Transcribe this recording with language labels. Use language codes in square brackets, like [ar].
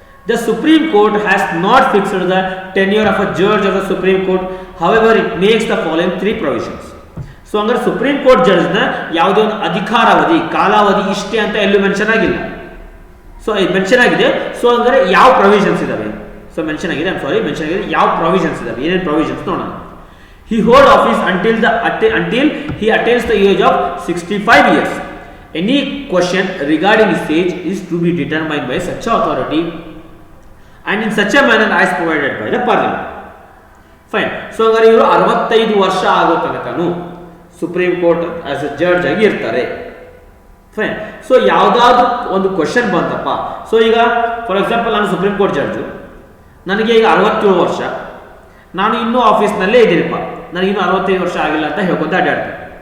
[en] The Supreme Court has not fixed the tenure of a judge of the Supreme Court. However, it makes the following 3 provisions. [kn] So ಹಂಗಾರೆ supreme court ಜಡ್ಜ್ನ ಯಾವುದೇ ಒಂದು ಅಧಿಕಾರಾವಧಿ ಕಾಲಾವಧಿ ಇಷ್ಟೇ ಅಂತ ಎಲ್ಲೂ mention ಆಗಿಲ್ಲ. So ಇದು ಮೆನ್ಷನ್ ಆಗಿದೆ. ಸೊ ಹಂಗಾರೆ ಯಾವ ಪ್ರೊವಿಷನ್ಸ್ ಇದಾವೆ? ಸೊ ಮೆನ್ಷನ್ ಆಗಿದೆ, ಮೆನ್ಷನ್ ಆಗಿದೆ. ಯಾವ ಪ್ರೊವಿಷನ್ಸ್ ಇದಾವೆ, ಏನೇನು ಪ್ರೊವಿಷನ್ಸ್ ನೋಡೋಣ. [en] He hold office until he attains the age of 65 years. Any question regarding his age is to be determined by such authority and in such a manner as provided by the parliament. Fine. [kn] So ಹಂಗಾರೆ ಇವರು 65 ವರ್ಷ ಆಗೋ ತನಕನೂ supreme court as A judge ಆಗಿ ಇರ್ತಾರೆ. Fine. So ಯಾವುದಾದ್ರೂ ಒಂದು question ಬಂತಪ್ಪ, ಸೊ ಈಗ ಫಾರ್ ಎಕ್ಸಾಂಪಲ್ ನಾನು ಸುಪ್ರೀಂ ಕೋರ್ಟ್ ಜಡ್ಜು, ನನಗೆ ಈಗ 67 ವರ್ಷ, ನಾನು ಇನ್ನೂ ಆಫೀಸ್ನಲ್ಲೇ ಇದ್ದೀನಪ್ಪ, ನನಗಿನ್ನೂ 65 ವರ್ಷ ಆಗಿಲ್ಲ ಅಂತ ಹೇಳ್ಕೊಂತ ಅಡ್ಡಾಡ್ತೀನಿ.